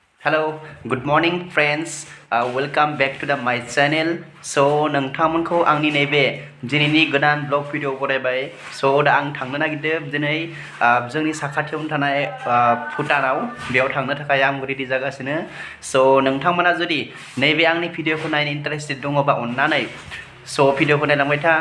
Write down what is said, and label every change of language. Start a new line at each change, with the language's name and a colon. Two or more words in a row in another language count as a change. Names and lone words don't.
English: Hello, good morning friends. Welcome back to my channel.
Bodo: So नोंथांमोनखौ आंनि नैबे दिनैनि गोदान
English: vlog video
Bodo: बरायबाय. So दा आं थांनो नागिरदों दिनै जोंनि साखाथियावनो थानाय भुटानाव बेयाव थांनो थाखाय आं रेडि जागासिनो. So नोंथांमोना जुदि नैबे आंनि भिडिअखौ नायनो इन्टारेस्टेड दङबा अननानै भिडिअखौ नायलांबाय था.